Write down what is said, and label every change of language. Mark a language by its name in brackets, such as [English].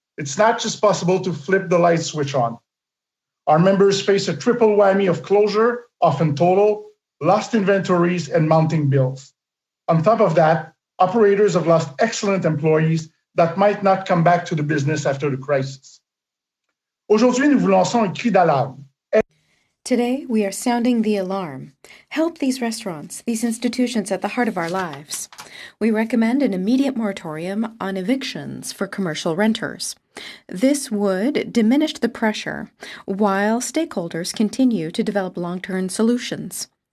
[English] It's not just possible to flip the light switch on. Our members face a triple whammy of closure, often total, lost inventories, and mounting bills. On top of that, operators have lost excellent employees that might not come back to the business after the crisis. [French] Aujourd'hui, nous vous lançons un cri d'alarme. [English] Today, we are sounding the alarm. Help these restaurants, these institutions at the heart of our lives. We recommend an immediate moratorium on evictions for commercial renters. This would diminish the pressure while stakeholders continue to develop long-term solutions.